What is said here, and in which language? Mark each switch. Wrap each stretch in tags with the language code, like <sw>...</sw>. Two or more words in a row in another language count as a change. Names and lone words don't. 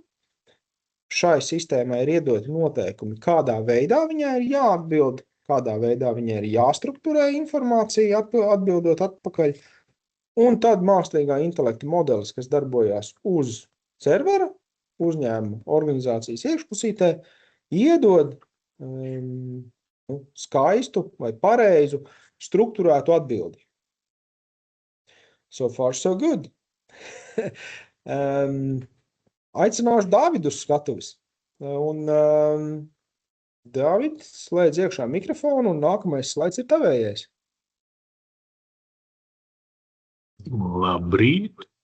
<lv>Šai sistēmai ir iedoti noteikumi, kādā veidā viņai ir jāatbild, kādā veidā viņai ir jāstrukturē informācija, atbildot atpakaļ. Un tad mākslīgā intelekta modelis, kas darbojās uz servera, uzņēmuma organizācijas iekšpusītē, iedod skaistu vai pareizu strukturētu atbildi.</lv> <en>So far, so good.</en> <lv>Aicināšu Dāvidu uz skatuves. Un Dāvid, slēdz iekšā mikrofonu, un nākamais slaids ir tavējais. Labrīt!</lv>